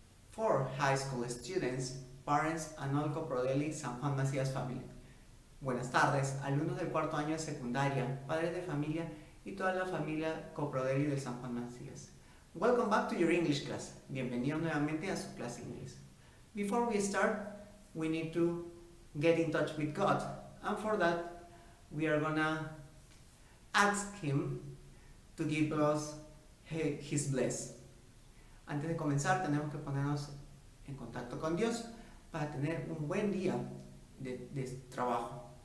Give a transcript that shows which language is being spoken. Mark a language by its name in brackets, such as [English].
[English] For high school students, parents, and all Coprodeli San Juan Macías family. [Spanish] Buenas tardes, alumnos del cuarto año de secundaria, padres de familia y toda la familia Coprodeli de San Juan Macías. [English] Welcome back to your English class. [Spanish] Bienvenidos nuevamente a su clase inglés. [English] Before we start, we need to get in touch with God. And for that, we are gonna ask Him to give us His bless. [Spanish] Antes de comenzar, tenemos que ponernos en contacto con Dios para tener un buen día de trabajo.